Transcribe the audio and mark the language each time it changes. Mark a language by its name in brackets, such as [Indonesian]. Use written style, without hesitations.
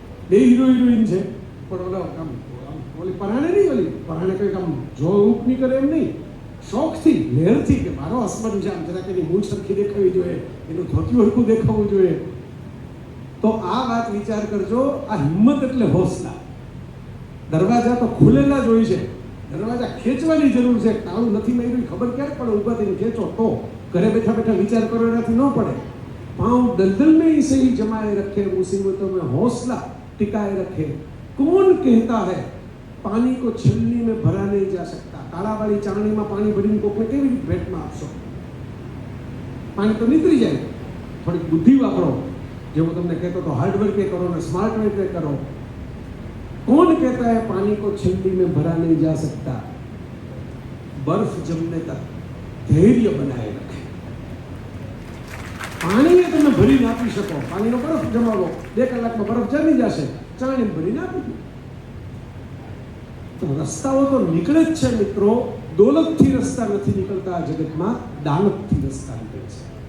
[Gujarati] 2 hero heroine છે, પણ ઓલા આમ ઓલી પરાણે નહીં, ઓલી પરાણે કંઈક આમ જો રૂપ નહીં કરે એમ નહીં, શોખથી લહેરથી કે મારો હસબન્ડ છે, આમ જરાક એની મૂળ સરખી દેખાવી જોઈએ, એનું ધોતિયું હરખું દેખાવું જોઈએ. તો આ વાત વિચાર કરજો. આ હિંમત એટલે હોસલા. દરવાજા તો ખુલેલા જ હોય છે, દરવાજા ખેંચવાની જરૂર છે. તાળું નથી માર્યું ખબર ક્યારે પડે, ઊભા થઈને ખેંચો તો. ઘરે બેઠા બેઠા વિચાર કરો એનાથી ન પડે. [Hindi] पाँव दलदल में ही सही जमाए रखे, मुसीबतों में हौसला टिकाए रखे. कौन कहता है पानी को छलनी में भरा नहीं जा सकता. [Gujarati] काळावाળી ચાણીમાં પાણી ભરીને કોકને કેવી રીતે ભેટમાં આપશો? પાણી તો નીકળી જાય. થોડી બુદ્ધિ વાપરો, જેવું તમને કહેતો તો હાર્ડ વર્ક કરો ને સ્માર્ટ વર્ક કરો. [Hindi] कौन कहता है पानी को छलनी में भरा नहीं जा सकता. बर्फ जमने तक धैर्य बनाए रखे. [Gujarati] પાણીને તમે ભરીને આપી શકો, પાણીનો બરફ જમાવો, 2 કલાકમાં બરફ જમી જશે, ચાણીને ભરીને આપી દો. તો રસ્તાઓ તો નીકળે જ છે મિત્રો. દોલતથી રસ્તા નથી નીકળતા આ જગતમાં, દાનતથી રસ્તા નીકળે છે.